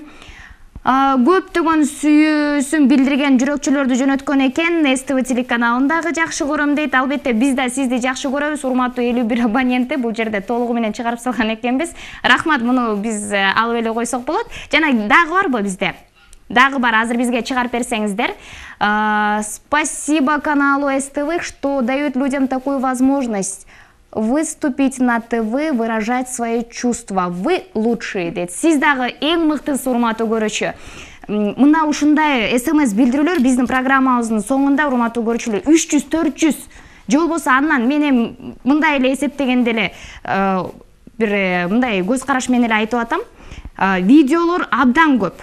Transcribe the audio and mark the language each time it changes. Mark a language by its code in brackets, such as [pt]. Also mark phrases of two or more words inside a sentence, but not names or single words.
[ky] Көптөгөн сүйүүсүн билдирген жүрөкчүлөрдү жөнөткөн экен. СТВ телеканалындагы жакшы көрөм дейт. Албетте биз да сизди жакшы көрөбүз, урматтуу 51 абоненти. Бул жерде толугу менен чыгарып салган экенбиз. Рахмат, муну биз алып эле койсок болот. Жана дагы барбы бизде? Дагы бар, азыр бизге чыгарып берсеңиздер. [ru] Спасибо каналу СТВ, что дает людям такую возможность выступить на ТВ, выражать свои чувства. Вы лучшие дейт. [ky] Сиз дагы эң мыктысы, урматтуу көрүүчү. Мына ушундай СМС билдирүүлөр биздин программабыздын соңунда, урматтуу көрүүчүлөр, 300-400 же болбосо андан мен мындай эле эсептегенде эле бир мындай көз караш менен эле айтып атам. Видеолор абдан көп.